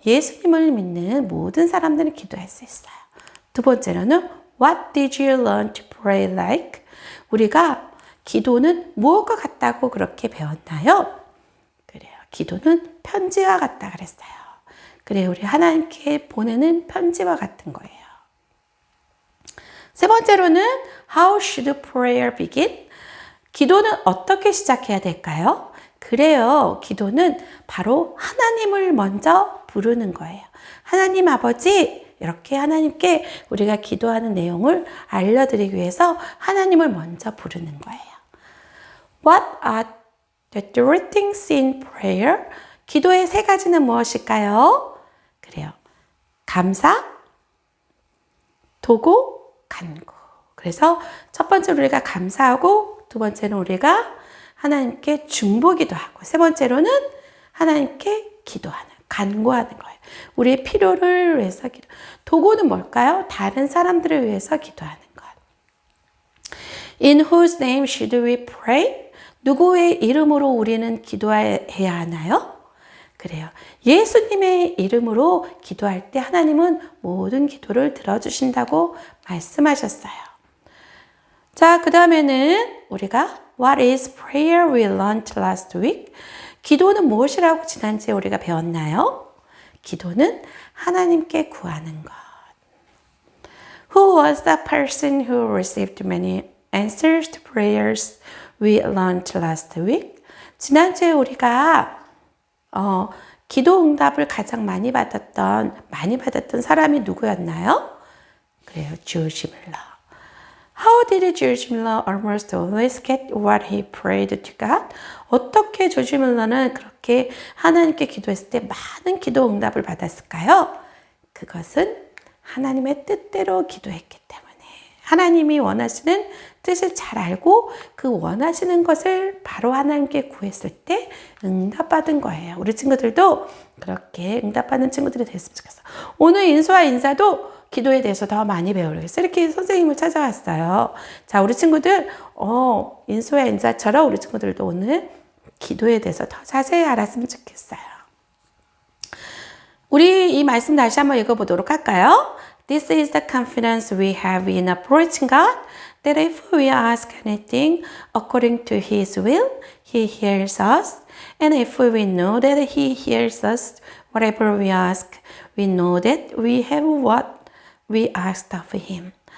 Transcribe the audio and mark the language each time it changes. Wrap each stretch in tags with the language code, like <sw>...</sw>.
<ko>예수님을 믿는 모든 사람들은 기도할 수 있어요. 두 번째로는</ko> <en>What did you learn to pray like?</en> <ko>우리가 기도는 무엇과 같다고 그렇게 배웠나요? 그래요. 기도는 편지와 같다 그랬어요. 그래요. 우리 하나님께 보내는 편지와 같은 거예요. 세 번째로는</ko> <en>How should prayer begin?</en> <ko>기도는 어떻게 시작해야 될까요? 그래요. 기도는 바로 하나님을 먼저 부르는 거예요. 하나님 아버지, 이렇게 하나님께 우리가 기도하는 내용을 알려드리기 위해서 하나님을 먼저 부르는 거예요.</ko> <en>What are the three things in prayer?</en> <ko>기도의 세 가지는 무엇일까요? 그래요. 감사, 도구, 간구. 그래서 첫 번째로 우리가 감사하고 두 번째는 우리가 하나님께 중보기도 하고 세 번째로는 하나님께 기도하는, 간구하는 거예요. 우리의 필요를 위해서 기도. 도구는 뭘까요? 다른 사람들을 위해서 기도하는 것.</ko> <en>In whose name should we pray?</en> <ko>누구의 이름으로 우리는 기도해야 하나요? 그래요. 예수님의 이름으로 기도할 때 하나님은 모든 기도를 들어주신다고 말씀하셨어요. 자, 그 다음에는 우리가</ko> <en>What is prayer we learned last week?</en> <ko>기도는 무엇이라고 지난주에 우리가 배웠나요? 기도는 하나님께 구하는 것.</ko> <en>Who was the person who received many answers to prayers we learned last week?</en> <ko>지난주에 우리가 기도 응답을 가장 많이 받았던 사람이 누구였나요? 그래요. 조지 밀러.</ko> <en>How did 조지 밀러 almost always get what he prayed to God?</en> <ko>어떻게 조지 밀러는 그렇게 하나님께 기도했을 때 많은 기도 응답을 받았을까요? 그것은 하나님의 뜻대로 기도했기 때문에 하나님이 원하시는 뜻을 잘 알고 그 원하시는 것을 바로 하나님께 구했을 때 응답받은 거예요. 우리 친구들도 그렇게 응답받는 친구들이 됐으면 좋겠어. 오늘 인수와 인사도 기도에 대해서 더 많이 배우려고 이렇게 선생님을 찾아왔어요. 자, 우리 친구들 인수와 인사처럼 우리 친구들도 오늘 기도에 대해서 더 자세히 알았으면 좋겠어요. 우리 이 말씀 다시 한번 읽어보도록 할까요?</ko> <en>This is the confidence we have in approaching God, that if we ask anything according to His will, He hears us. And if we know that He hears us, whatever we ask, we know that we have what we asked of Him.</en>